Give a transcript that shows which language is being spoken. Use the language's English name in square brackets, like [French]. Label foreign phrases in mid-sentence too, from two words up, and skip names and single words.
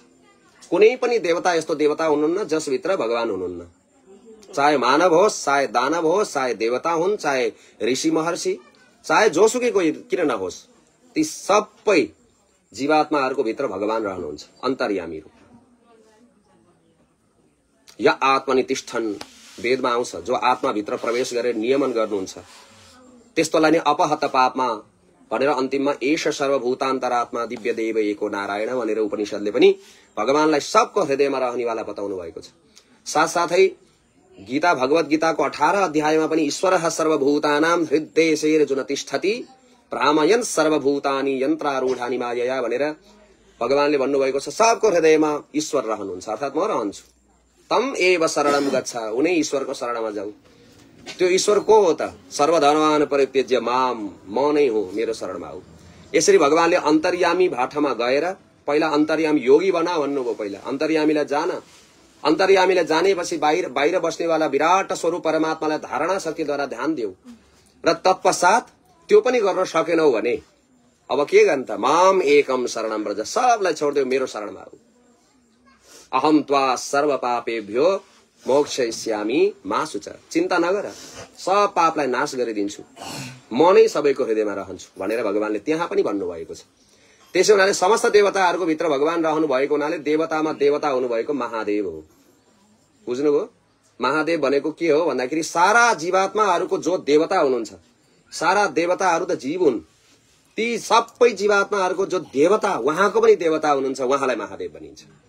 [Nepali] कुनै पनि देवता यस्तो देवता हुनुहुन्न जसभित्र भगवान हुनुहुन्न। चाहे मानव होस्, चाहे दानव होस्, चाहे देवता हुन्, चाहे ऋषि महर्षि, चाहे जोसुकै कोही किन नहोस्, ती सबै जीवात्माहरूको भित्र भगवान रहनुहुन्छ, अन्तर्यामी रूप। [Sanskrit] या आत्मनि तिष्ठन् [Nepali] वेदमा आउँछ, जो आत्माभित्र प्रवेश गरेर नियमन गर्नुहुन्छ त्यस्तोलाई नै अपहत पापमा भनेर अन्तिममा [Sanskrit] एष सर्वभूतान्तरात्मा दिव्य देव एको नारायण [Nepali] भनेर उपनिषदले पनि भगवानलाई सबको हृदयमा रहनेवाला बताउनु भएको छ। साथसाथै गीता, भगवत गीताको 18 अध्यायमा पनि [Sanskrit] ईश्वरः सर्वभूतानां हृदयेषु तिष्ठति भ्रामयन् सर्वभूतानि यन्त्रारूढानि मायया [Nepali] भनेर भगवानले भन्नुभएको छ। सबको हृदयमा ईश्वर रहनुहुन्छ, अर्थात् म रहन्छु। [Sanskrit] तम एव शरणम गच्छ, [Nepali] उनै ईश्वरको शरणमा जाऊ। त्यो ईश्वर को हो त? [Sanskrit] सर्वधर्मान परित्यज्य माम, [Nepali] म नै हो, मेरो शरणमा आऊ। यसरी भगवानले अन्तर्यामी भाटमा गएर पहिला अन्तर्यामी योगी बना भन्नुभयो। पहिला अन्तर्यामीलाई जान, अन्तर्यामीलाई जानेपछि बाहिर बस्नेवाला विराट स्वरूप परमात्मालाई धारणा शक्तिद्वारा ध्यान देऊ र तत्पश्चात त्यो पनि गर्न सकेनौ भने अब के गर्नु त? [Sanskrit] माम एकम शरणम व्रज, [Nepali] सबलाई छोड्देऊ, मेरो शरणमा आऊ। [Sanskrit] अहम त्वा सर्व पापेभ्यो मोक्षयिष्यामि मा शुच, [Nepali] चिन्ता नगर, सब पापलाई नाश गरिदिन्छु, म नै सबैको हृदयमा रहन्छु भनेर भगवानले त्यहाँ पनि भन्नुभएको छ। त्यसो हुनाले समस्त देवताहरूको भित्र भगवान रहनु भएको हुनाले देवतामा देवता हुनुभएको महादेव हो। बुझ्नुभयो? महादेव भनेको के हो भन्दाखेरि सारा जीवात्माहरूको जो देवता हुनुहुन्छ, सारा देवताहरू त जीव हुन्, ती सबै जीवात्माहरूको जो देवता, उहाँको पनि देवता हुनुहुन्छ, उहाँलाई महादेव भनिन्छ।